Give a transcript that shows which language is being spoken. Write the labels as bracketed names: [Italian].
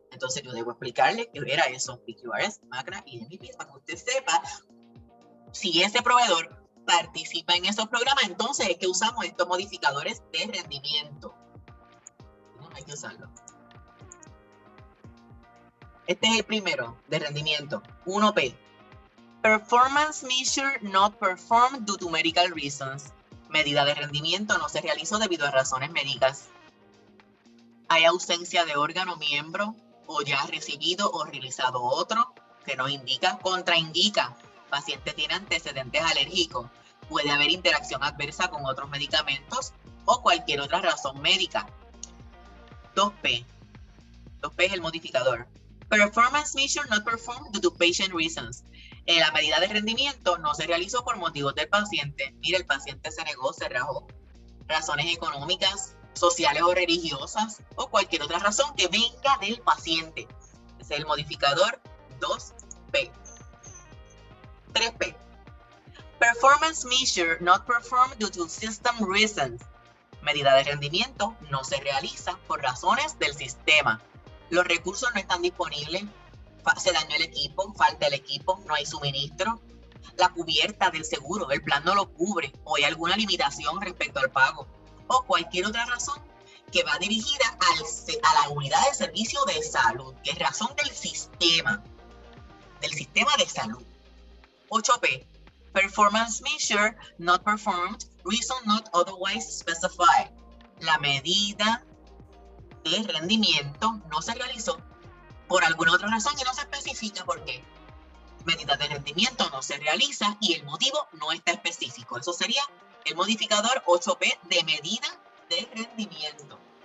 [Spanish] Entonces yo debo explicarles qué era eso, PQRS, MACRA y MEPS, para que usted sepa si ese proveedor participa en esos programas. Entonces es que usamos estos modificadores de rendimiento. No hay que usarlo. Este es el primero de rendimiento, 1P. [English] Performance measure not performed due to medical reasons. [Spanish] Medida de rendimiento no se realizó debido a razones médicas. Hay ausencia de órgano miembro o ya recibido o realizado otro que nos indica, contraindica. Paciente tiene antecedentes alérgicos. Puede haber interacción adversa con otros medicamentos o cualquier otra razón médica. 2P. 2P es el modificador. [English] Performance measure not performed due to patient reasons. [Spanish] La medida de rendimiento no se realizó por motivos del paciente. Mire, el paciente se negó, se rajó. Razones económicas, sociales o religiosas o cualquier otra razón que venga del paciente. Ese es el modificador 2P. 3P. [English] Performance measure not performed due to system reasons. [Spanish] Medida de rendimiento no se realiza por razones del sistema. Los recursos no están disponibles, se dañó el equipo, falta el equipo, no hay suministro. La cubierta del seguro, el plan no lo cubre, o hay alguna limitación respecto al pago, o cualquier otra razón que va dirigida a la unidad de servicio de salud, que es razón del sistema de salud. 8P. [English] Performance measure not performed, reason not otherwise specified. [Spanish] La medida de rendimiento no se realizó por alguna otra razón que no se especifica por qué. Medida de rendimiento no se realiza y el motivo no está específico. Eso sería el modificador 8P de medida de rendimiento.